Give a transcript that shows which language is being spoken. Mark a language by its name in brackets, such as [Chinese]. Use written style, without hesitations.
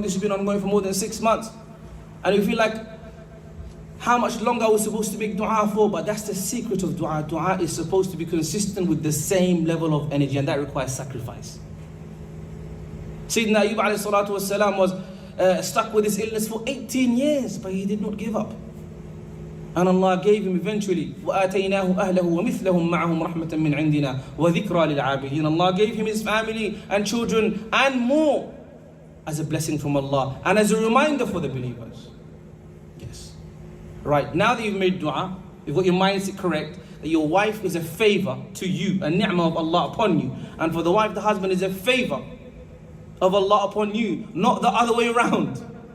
[English] This has been ongoing for more than 6 months. And we feel like, how much longer are we supposed to make dua for? But that's the secret of dua. Dua is supposed to be consistent with the same level of energy, and that requires sacrifice. Sayyidina Ayyub alayhi salatu wasalam was stuck with his illness for 18 years, but he did not give up. And Allah gave him eventually, [Arabic] وَآتَيْنَاهُ أَهْلَهُ وَمِثْلَهُم مَّعَهُمْ رَحْمَةً مِّنْ عِنْدِنَا وَذِكْرَى لِلْعَابِدِينَ. [English] Allah gave him his family and children and more as a blessing from Allah and as a reminder for the believers. Yes. Right, now that you've made dua, you've got your mindset correct, that your wife is a favor to you, a ni'mah of Allah upon you. And for the wife, the husband is a favor of Allah upon you, not the other way around.